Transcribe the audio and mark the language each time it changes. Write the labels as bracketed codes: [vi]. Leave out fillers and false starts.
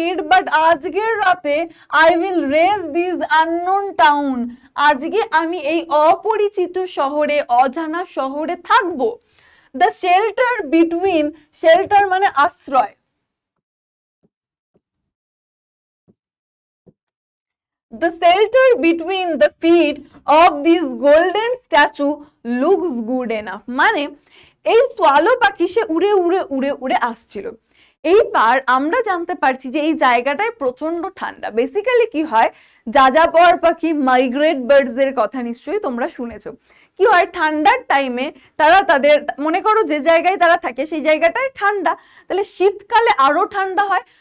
[bn] But আজকের রাতে [en] I will raise this unknown town, [bn] আজকে আমি এই অপরিচিত শহরে, অজানা শহরে থাকবো। [en] The shelter between, [bn] shelter মানে আশ্রয়, [en] the shelter between the feet of this golden statue looks good enough, [bn] মানে এই সোয়ালো পাখি সে উড়ে উড়ে উড়ে উড়ে আসছিল। এইবার আমরা জানতে পারছি যে এই জায়গাটায় প্রচন্ড ঠান্ডা। বেসিক্যালি কি হয়, যাযাবর পাখি, মাইগ্রেট বার্ডস এর কথা নিশ্চয়ই তোমরা শুনেছো। কি হয়, ঠান্ডার টাইমে তারা তাদের, মনে করো যে জায়গায় তারা থাকে সেই জায়গাটায় ঠান্ডা, তাহলে শীতকালে আরো ঠান্ডা হয়।